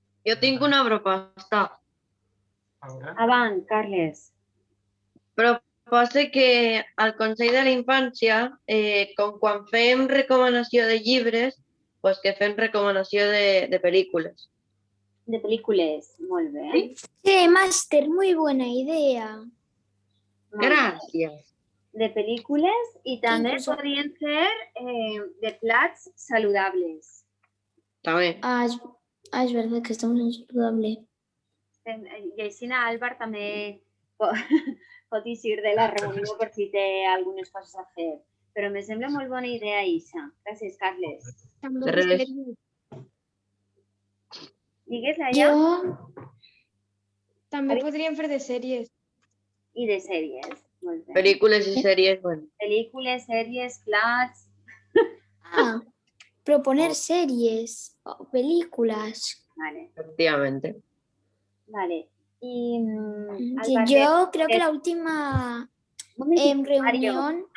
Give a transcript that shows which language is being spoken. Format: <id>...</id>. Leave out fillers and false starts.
<ca>Jo tinc una proposta. Avant, Carles. Proposa que al Consell de la Infància, com quan fem recomanació de llibres, pues que fem recomanació de pel·lícules. De pel·lícules, molt bé.</ca> <es>Sí, Màster, muy buena idea.</es> <ca>Gràcies. De pel·lícules i també podrien fer de plats saludables. També.</ca> <es>Es verdad que estamos en saludable.</es> <ca>I així Álvar també pot eixir de la reunió per si té algunes coses a fer. Però me sembla molt bona idea, Isa. Gràcies, Carles. Digues, Laia? També podríem fer de sèries. I de sèries, molt bé. Pel·lícules i sèries, bueno. Pel·lícules, sèries, plats...</ca> <es>Proponer series o películas. Vale. Efectivamente. Vale. Y yo creo que la última reunión...</es>